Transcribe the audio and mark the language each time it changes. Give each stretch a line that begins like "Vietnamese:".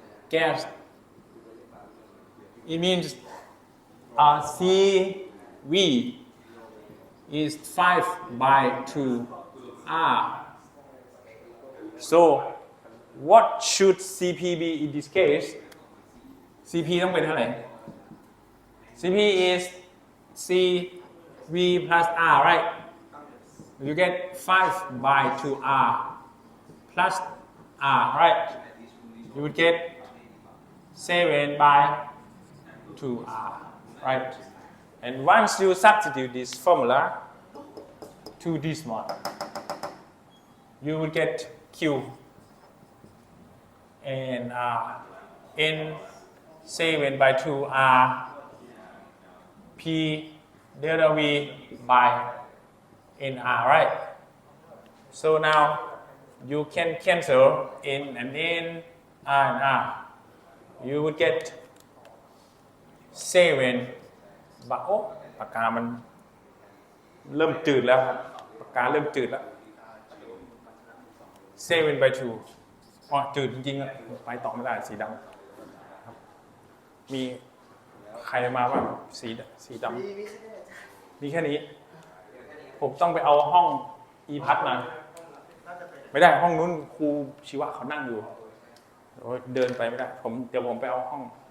English: gas it means CV is 5 by 2 R. So what should CP be in this case? CP
Thai: ต้องเป็นเท่าไหร่
English: CP is CV plus R, right? You get 5 by 2R plus R, right? You would get 7 by 2R, right? And once you substitute this formula to this one, you will get Q and N 7 by 2R P delta V by NR, right? So now you can cancel N and N, R and R. You would get 7
Thai: บาโอ้ปากกามันเริ่มจืดแล้วครับปากกาเริ่มจืดแล้ว 7 by 2อ๋อจืดจริงๆไปต่อไม่ได้สีดำครับมีใครมาบ้างสีดำมีแค่นี้ผมต้องไปเอาห้องอีพัดมาไม่ได้ห้องนู้นครูชีวะเขานั่งอยู่เดินไปไม่ได้เดี๋ยวผมไปเอาห้อง